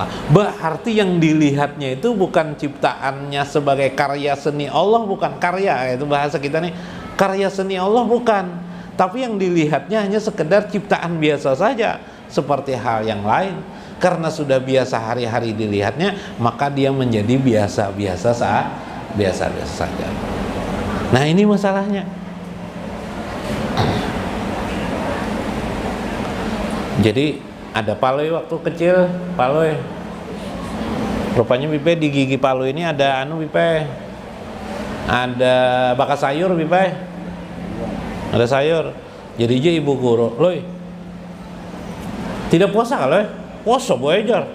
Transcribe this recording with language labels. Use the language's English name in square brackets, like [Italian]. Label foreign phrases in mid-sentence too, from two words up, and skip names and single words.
[Indonesian] Berarti yang dilihatnya itu bukan ciptaannya sebagai karya seni Allah, bukan karya, itu bahasa kita nih, karya seni Allah bukan, tapi yang dilihatnya hanya sekedar ciptaan biasa saja, seperti hal yang lain. Karena sudah biasa hari-hari dilihatnya, maka dia menjadi biasa-biasa saja. Nah, ini masalahnya. Jadi ada Paloy waktu kecil, Paloy. Rupanya Bipe di gigi Paloy ini ada Bipe. Ada bakas sayur Bipe. Ada sayur. Jadi aja ibu guru, "Loy, tidak puasa kalau puasa belajar."